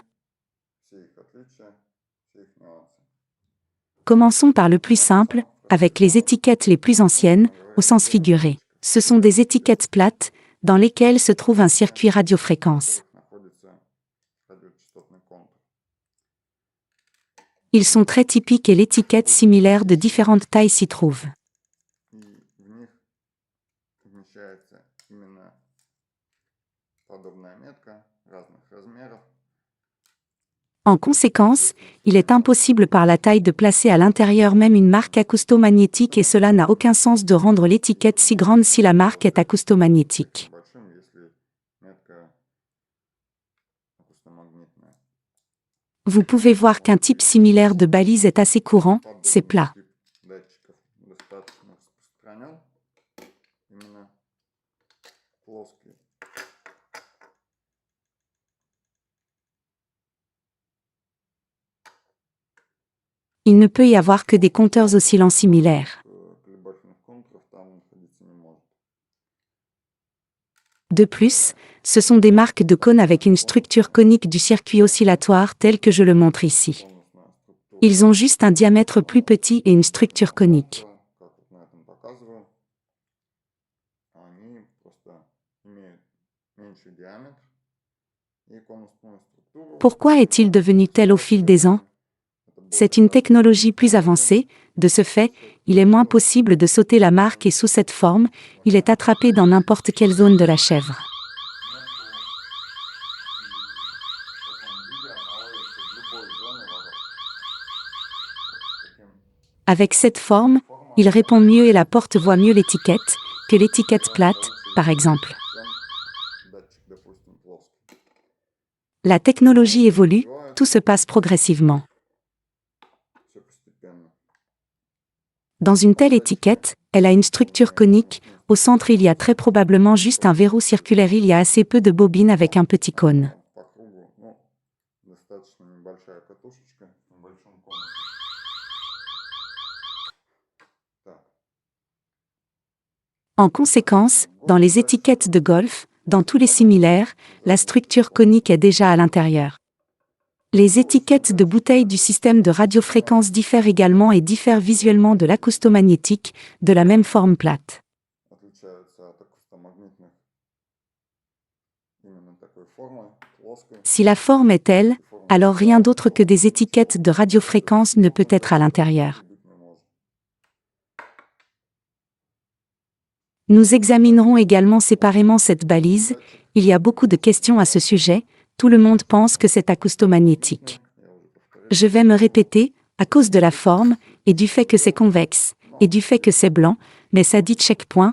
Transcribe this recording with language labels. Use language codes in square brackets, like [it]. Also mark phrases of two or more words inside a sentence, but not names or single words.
[ru] Все их отличия, все их нюансы. [fr] Commençons par le plus simple, avec les étiquettes les plus anciennes, au sens figuré. Ce sont des étiquettes plates, dans lesquelles se trouve un circuit radiofréquence. [ru] Находится радиочастотный контур. [fr] Ils sont très typiques et l'étiquette similaire de différentes tailles s'y trouve. [ru] И в них помещается именно подобная метка разных размеров. [fr] En conséquence, il est impossible par la taille de placer à l'intérieur même une marque acoustomagnétique et cela n'a aucun sens de rendre l'étiquette si grande si la marque est acoustomagnétique. [ru] Большим, если метка акустомагнитная. [fr] Vous pouvez voir qu'un type similaire de balise est assez courant, c'est plat. [ru] Тип датчиков достаточно распространен. Именно плоские. [fr] Il ne peut y avoir que des compteurs oscillants similaires. [ru] Колебательных контуров там находиться не может. [fr] De plus, ce sont des marques de cônes avec une structure conique du circuit oscillatoire telle que je le montre ici. [ru] Конусная структура. [fr] Ils ont juste un diamètre plus petit et une structure conique. [ru] Как вот на этом показываю. Они просто имеют меньший диаметр и конусную структуру. [fr] Pourquoi est-il devenu tel au fil des ans? C'est une technologie plus avancée, de ce fait, il est moins possible de sauter la marque et sous cette forme, il est attrapé dans n'importe quelle zone de la chèvre. Avec cette forme, il répond mieux et la porte voit mieux l'étiquette, que l'étiquette plate, par exemple. [ru] Датчик, допустим, плоский. [fr] La technologie évolue, tout se passe progressivement. [ru] Все постепенно. [fr] Dans une telle étiquette, elle a une structure conique, au centre il y a très probablement juste un verrou circulaire, il y a assez peu de bobines avec un petit cône. [ru] По кругу, ну, достаточно небольшая катушечка с небольшим конусом. Так, [fr] En conséquence, dans les étiquettes de golf, dans tous les similaires, la structure conique est déjà à l'intérieur. Les étiquettes de bouteilles du système de radiofréquence diffèrent également et diffèrent visuellement de l'acoustomagnétique, de la même forme plate. [ru] Отличаются от акустомагнитных именно такой формой, плоской. [fr] Si la forme est telle, alors rien d'autre que des étiquettes de radiofréquence ne peut être à l'intérieur. [ru] Быть не может. [fr] Nous examinerons également séparément cette balise. Il y a beaucoup de questions à ce sujet. Tout le monde pense que c'est acoustomagnétique. [ru] Я уже повторил. [fr] Je vais me répéter, à cause de la forme, et du fait que c'est convexe, et du fait que c'est blanc, mais ça dit checkpoint.